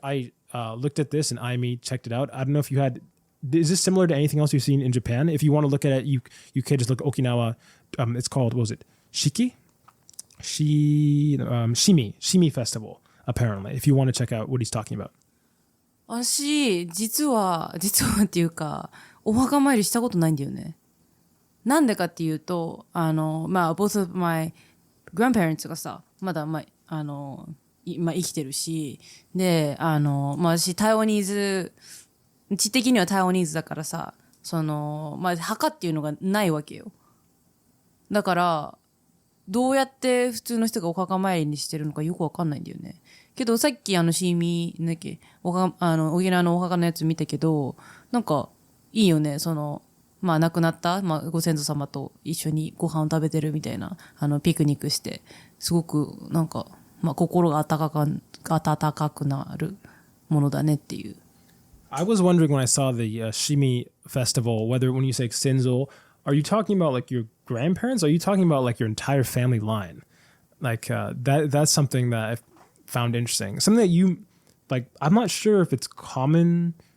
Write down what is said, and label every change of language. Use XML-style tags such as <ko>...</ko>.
<en>I looked at this and checked it out. I don't know if you had... Is this similar to anything else you've seen in Japan? If you want to look at it, you can just look at Okinawa. It's called, what was it? Shimi Festival, apparently, if you want to check out what he's talking about.</en> <ja>私、実はっていうか、お墓参りしたことないんだよね。なんでかっていうと、</ja> <en>both of my grandparents</en> <ja>がさ、まだ、今生きてるし、で、私、台湾ニーズ、地的には台湾ニーズだからさ、墓っていうのがないわけよ。だから、どうやって普通の人がお墓参りにしてるのかよくわかんないんだよね。けどさっきシーミー、なんだっけ、沖縄のお墓のやつ見たけど、なんか、いいよね、亡くなった、ご先祖様と一緒にご飯を食べてるみたいな、ピクニックして、すごく、なんか、心が温かくなるものだねっていう。</ja> <en>I was wondering when I saw the Shimi festival, whether when you say Senzo, are you talking about like your grandparents? Or are you talking about like your entire family line? Like that's something that I found interesting. Something that you like, I'm not sure if it's common.</en>